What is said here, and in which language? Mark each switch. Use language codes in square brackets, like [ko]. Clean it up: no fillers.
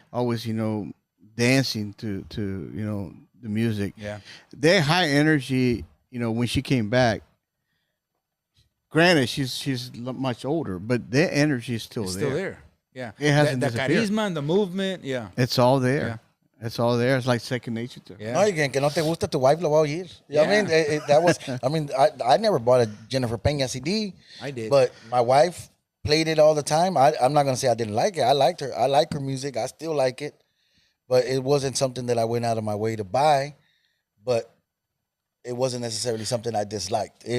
[en] Always, dancing to the music. Yeah. That high energy, when she came back. Granted, she's much older, but that energy is still there. Yeah. It hasn't the disappeared. charisma and the movement. Yeah. It's all there. Yeah. It's all there. It's like second nature to her. Yeah. [es] No, que no te gusta, tu wife lo va a oír. [en] I never bought a Jennifer Peña CD. I did. But my wife played it all the time. I'm not going to say I didn't like it. I liked her. I like her music. I still like it. But it wasn't something that I went out of my way to buy. But it wasn't necessarily something I disliked.